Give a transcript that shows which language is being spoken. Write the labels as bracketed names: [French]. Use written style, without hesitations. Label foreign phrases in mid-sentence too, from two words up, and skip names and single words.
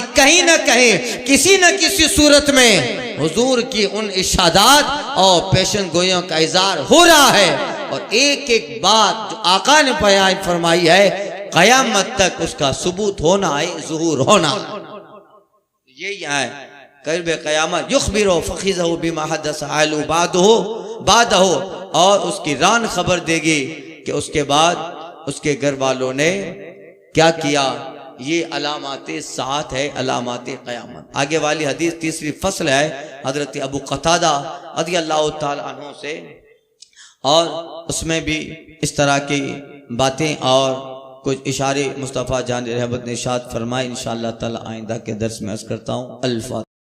[Urdu] کہیں نہ کہیں کسی نہ کسی صورت میں حضور کی ان ارشادات اور پیشین گوئیوں کا اظہار ہو رہا ہے. اور ایک ایک بات جو آقا نے بیان فرمائی ہے قیامت تک اس کا ثبوت ہونا ہے، ظہور ہونا. یہی ہے قربِ قیامت [Arabic] يخبر فخذه بما حدث أهله بعده, [Urdu] اور اس کی ران خبر دے گی کہ اس کے بعد اس کے گھر والوں نے کیا کیا. یہ علاماتِ سات ہے، علاماتِ قیامت. آگے والی حدیث تیسری فصل ہے حضرت ابو قتادہ [Arabic] رضي الله تعالى عنه [Urdu] سے، اور اس میں بھی اس طرح کی باتیں اور کچھ اشارے مصطفیٰ جانِ رحمت نے ارشاد فرمائے. [Arabic] إن شاء الله تعالى [Urdu] آئندہ کے درس میں عرض کرتا ہوں. अल्फा।